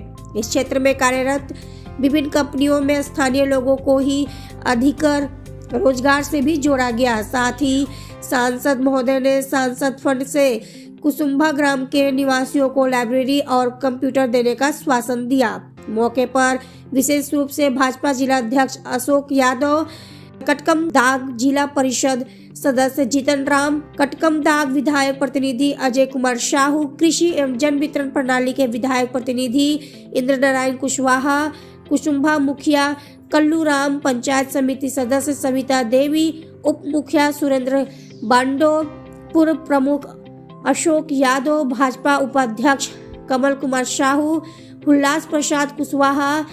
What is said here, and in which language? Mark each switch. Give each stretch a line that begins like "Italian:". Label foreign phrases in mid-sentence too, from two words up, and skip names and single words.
Hindi: इस क्षेत्र में कार्यरत विभिन्न कंपनियों में स्थानीय लोगों को ही अधिकर रोजगार से भी जोड़ा गया। साथ ही सांसद महोदय ने सांसद फंड से कुसुम्भा ग्राम के निवासियों को लाइब्रेरी और कंप्यूटर देने का आश्वासन दिया। मौके पर विशेष रूप से भाजपा जिला अध्यक्ष अशोक यादव, कटकमदाग जिला परिषद सदस्य जीतन राम, कटकमदाग विधायक प्रतिनिधि अजय कुमार साहू, कृषि एवं जन वितरण प्रणाली के विधायक प्रतिनिधि इंद्र नारायण कुशवाहा, कुसुम्भा मुखिया कल्लू राम, पंचायत समिति सदस्य सविता देवी, उप मुखिया सुरेंद्र बांडो, पूर्व प्रमुख अशोक यादव, भाजपा उपाध्यक्ष कमल कुमार साहू, उल्लास प्रसाद कुशवाहा,